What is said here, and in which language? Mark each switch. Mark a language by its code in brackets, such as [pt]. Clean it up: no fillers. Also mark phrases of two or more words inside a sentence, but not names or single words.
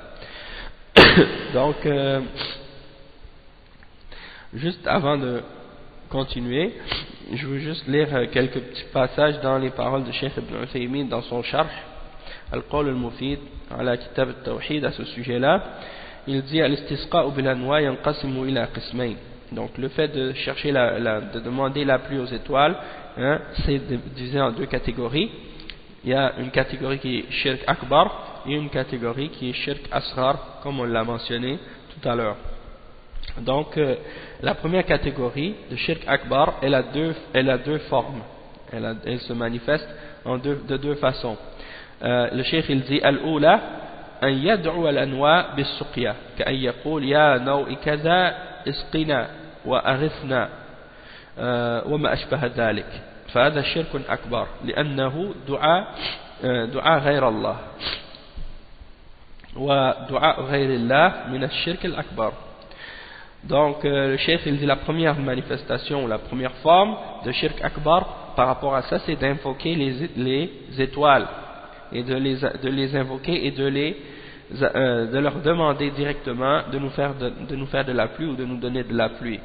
[fr] Donc juste avant de continuer, je veux juste lire quelques petits passages dans les paroles de Cheikh Ibn Uthaymin dans son Sharh Al-Qawl Al-Mufid ala Kitab Al-Tawhid à ce sujet-là. [ar] Il dit الاستسقاء بالأنواء ينقسم إلى قسمين. [fr] Donc le fait de chercher de demander la pluie aux étoiles, c'est divisé en deux catégories. Il y a une catégorie qui est [ar] شرك أكبر [fr] et une catégorie qui est [ar] شرك أصغر, [fr] comme on l'a mentionné tout à l'heure. Donc la première catégorie de [ar] شرك أكبر, [fr] elle a deux formes. Elle se manifeste de deux façons. Le cheikh il dit [ar] الأولى أن يدعو الأنواء بالسقيا كأن يقول يا نوء كذا اسقنا وأغثنا وما أشبه ذلك. فهذا شرك أكبر لأنه دعاء غير الله ودعاء غير الله من الشرك الأكبر. [fr] Donc le cheikh il dit la première manifestation, la première forme de [ar] شرك أكبر [fr] par rapport à ça, c'est d'invoquer les étoiles et de les invoquer et de leur demander directement de nous faire de la pluie ou de nous donner de la pluie.